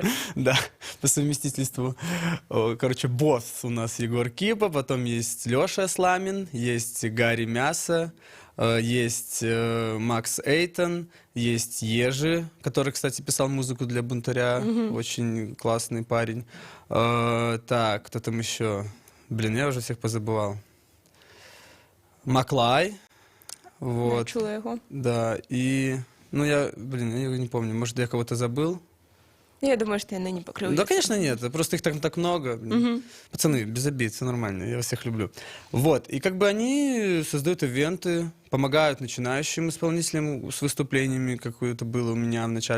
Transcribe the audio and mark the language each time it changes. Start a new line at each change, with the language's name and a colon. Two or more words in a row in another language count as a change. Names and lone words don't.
Russian: Да, по совместительству. Короче, босс у нас Егор Кипа, потом есть Леша Сламин, есть Гарри Мясо, есть Макс Эйтон, есть Ежи, который, кстати, писал музыку для «Бунтаря», очень классный парень. Так, кто там еще? Блин, я уже всех позабывал. Маклай. Вот.
Ukrainian: Я чула його.
Russian: Да, и... Ну, я не помню, может, я кого-то забыл? Я думаю, что я ныне покрою. Да, конечно, нет, просто их так много. Блин. Пацаны, без обид, все нормально, я вас всех люблю. Вот, и как бы они создают ивенты, помогают начинающим исполнителям с выступлениями, как это было у меня в начале.